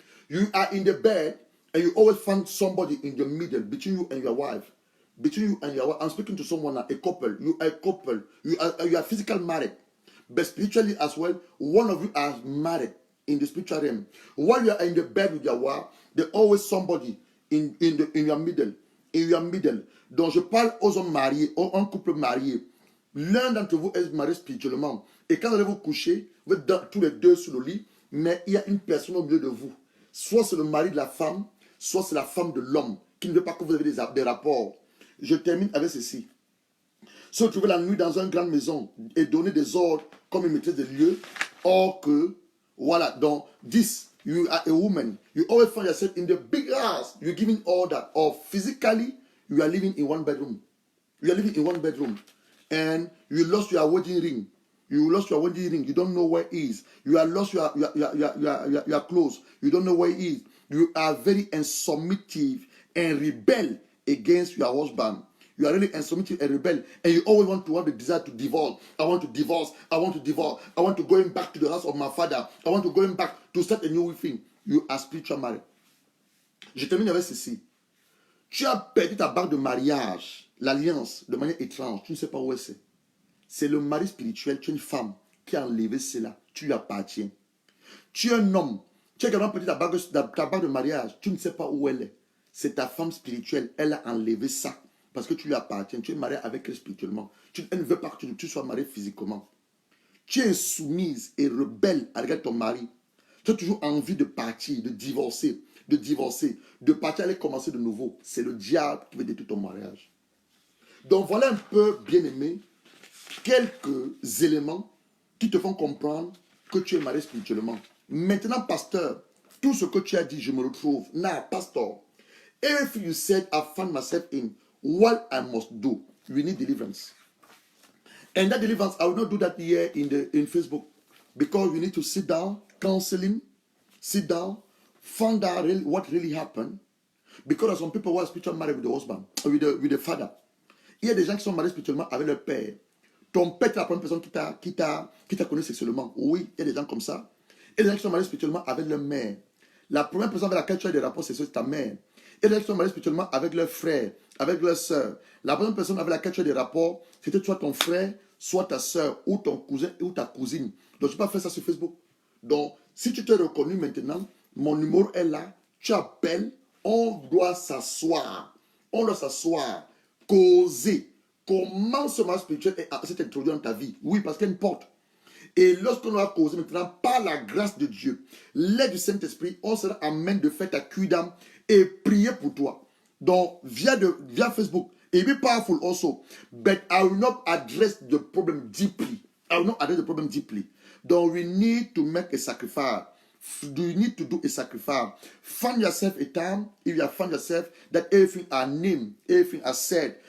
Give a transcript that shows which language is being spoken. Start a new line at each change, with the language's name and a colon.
English: You are in the bed and you always find somebody in the middle between you and your wife. Between you and your wife. I'm speaking to someone now, a couple. You are a couple. You are physical married. But spiritually as well, one of you are married in the spiritual realm. While you are in the bed with your wife, there's always somebody in your middle. In your middle.
French: Donc je parle aux hommes mariés, un couple marié. L'un d'entre vous est marié spirituellement. Et quand vous allez vous coucher, vous êtes tous les deux sur le lit, mais il y a une personne au milieu de vous. Soit c'est le mari de la femme, soit c'est la femme de l'homme qui ne veut pas que vous ayez des rapports. Je termine avec ceci. Se retrouver la nuit dans une grande maison et donner des ordres comme une maîtresse de lieu, or que, voilà, donc,
English: this, you are a woman, you always find yourself in the big house, you're giving order, or physically, you are living in one bedroom. You are living in one bedroom. And you lost your wedding ring. You lost your wedding ring. You don't know where it is. You are lost your clothes. You don't know where it is. You are very insubmissive and rebel against your husband. You are really insubmissive and rebel, and you always want to have the desire to divorce. I want to divorce. I want to divorce. I want to go back to the house of my father. I want to go back to start a new thing. You are spiritual married.
French: Je termine avec ceci. Tu as perdu ta bague de mariage, l'alliance, de manière étrange. Tu ne sais pas où c'est. C'est le mari spirituel. Tu es une femme qui a enlevé cela. Tu lui appartiens. Tu es un homme. Tu as également perdu ta bague de mariage. Tu ne sais pas où elle est. C'est ta femme spirituelle. Elle a enlevé ça. Parce que tu lui appartiens. Tu es marié avec elle spirituellement. Elle ne veut pas que tu sois marié physiquement. Tu es insoumise et rebelle avec ton mari. Tu as toujours envie de partir, de divorcer, de partir aller commencer de nouveau. C'est le diable qui veut détruire ton mariage. Donc voilà un peu, bien-aimé, quelques éléments qui te font comprendre que tu es marié spirituellement. Maintenant, pasteur, tout ce que tu as dit, je me retrouve.
English: Now, pastor, if you said I found myself in what I must do, we need deliverance. And that deliverance, I will not do that here in Facebook, because we need to sit down, counseling, sit down, find out what really happened. Because there are some people who are spiritually married with the husband, with the father.
French: Il y a des gens qui sont mariés spirituellement avec leur père. Ton père est la première personne qui t'a connu sexuellement. Oui, il y a des gens comme ça. Et des gens qui sont mariés spirituellement avec leur mère. La première personne avec laquelle tu as des rapports sexuels, c'est ta mère. Et des gens qui sont mariés spirituellement avec leur frère, avec leur soeur. La première personne avec laquelle tu as des rapports, c'était soit ton frère, soit ta soeur, ou ton cousin, ou ta cousine. Donc, tu peux pas faire ça sur Facebook. Donc, si tu t'es reconnu maintenant, mon numéro est là, tu appelles, on doit s'asseoir. On doit s'asseoir, causer. Comment ce mariage spirituel s'est introduit dans ta vie? Oui, parce qu'il y a une porte. Et lorsqu'on va causer maintenant, par la grâce de Dieu, l'aide du Saint-Esprit, on sera à même de faire ta cuite d'âme et prier pour toi. Donc, via Facebook,
English: it will be powerful also, but I will not address the problem deeply. I will not address the problem deeply. Donc, we need to make a sacrifice. You need to do a sacrifice. Find yourself a time, if you have found yourself, that everything are named, everything are said.